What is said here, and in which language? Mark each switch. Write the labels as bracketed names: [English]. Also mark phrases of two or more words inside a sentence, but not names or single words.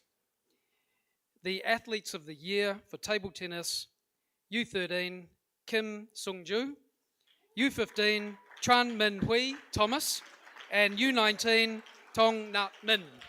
[English] The Athletes of the Year for Table Tennis, U13, Kim Sung-ju. U15, Tran Min Hui Thomas. And U19, Tong Nat Min.